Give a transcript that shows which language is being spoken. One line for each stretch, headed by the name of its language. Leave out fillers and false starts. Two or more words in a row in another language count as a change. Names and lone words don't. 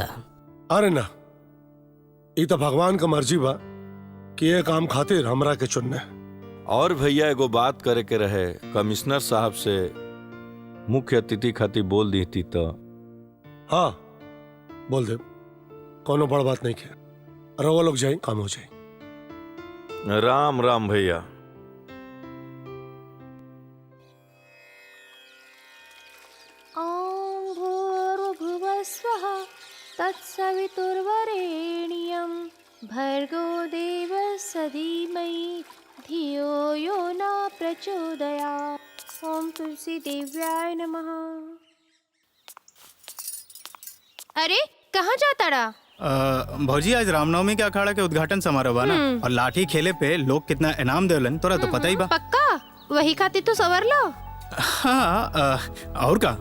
Bhojpuri: अरे ना, ये तो भगवान का मर्जी बा कि ये काम खातिर हमरा के चुनने और भैया एगो बात करे के रहे, कमिश्नर साहब से मुख्य अतिथि खातिर बोल दी थी तो। हाँ बोल दे, कोनो बड़ बात नहीं है। रवा लोग जाए, काम हो जाए। राम राम भैया।
Sanskrit: ॐ भूर्भुवः स्वः तत्सवितुर्वरेण्यं भर्गो देवस्य धीमहि धियो यो न प्रचोदयात्। ॐ तुलसी देव्याय नमः।
Bhojpuri: अरे कहाँ जाता रहा? भौजी आज रामनवमी के अखाड़ा के उद्घाटन समारोह बा ना, और लाठी खेले पे लोग कितना इनाम देवलन तोरा तो पता ही बा। पक्का वही खातिर तो सवर लो। हाँ और का?